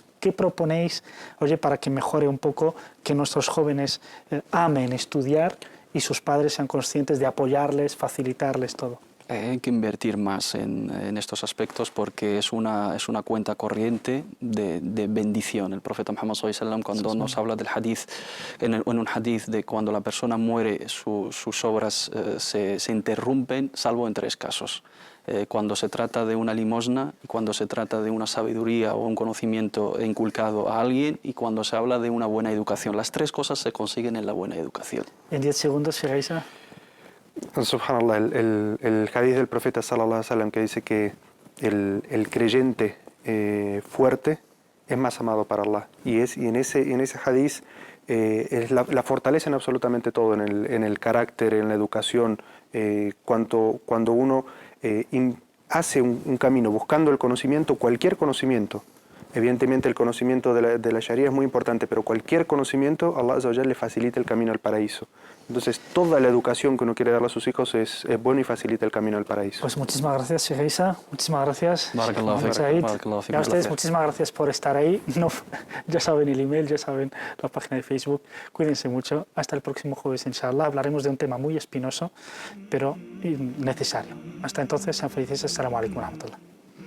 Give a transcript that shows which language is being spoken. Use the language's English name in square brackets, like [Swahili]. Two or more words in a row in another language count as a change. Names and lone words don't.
[Spanish] ¿Qué proponéis, para que mejore un poco, que nuestros jóvenes amen estudiar y sus padres sean conscientes de apoyarles, facilitarles todo? Hay que invertir más en estos aspectos porque es una cuenta corriente de bendición. El profeta Muhammad [Arabic] صلى الله عليه وسلم, [Spanish] cuando nos habla del hadith, en un hadith de cuando la persona muere, sus obras se interrumpen, salvo en 3 casos. cuando se trata de una limosna, cuando se trata de una sabiduría o un conocimiento inculcado a alguien y cuando se habla de una buena educación. Las tres cosas se consiguen en la buena educación. En 10 segundos, Sheikh Isa. Subhanallah, el hadith del profeta [Arabic] صلى الله عليه وسلم [Spanish] que dice que el creyente fuerte es más amado para Allah. Y en ese hadith es la fortaleza en absolutamente todo, en el carácter, en la educación. Cuando uno hace un camino buscando el conocimiento, cualquier conocimiento, evidentemente el conocimiento de la Sharia es muy importante, pero cualquier conocimiento, Allah [Arabic] عز وجل [Spanish] le facilita el camino al paraíso. Entonces, toda la educación que uno quiere darle a sus hijos es bueno y facilita el camino al paraíso. Pues muchísimas gracias, Sheikh Isa. Muchísimas gracias. [Arabic] بارك الله فيك. Said. بارك الله فيك. [Spanish] Y a ustedes, muchísimas gracias por estar ahí. No, ya saben el email, ya saben la página de Facebook. Cuídense mucho. Hasta el próximo jueves, inshallah. Hablaremos de un tema muy espinoso, pero necesario. Hasta entonces, sean felices. [Arabic] السلام عليكم ورحمة الله.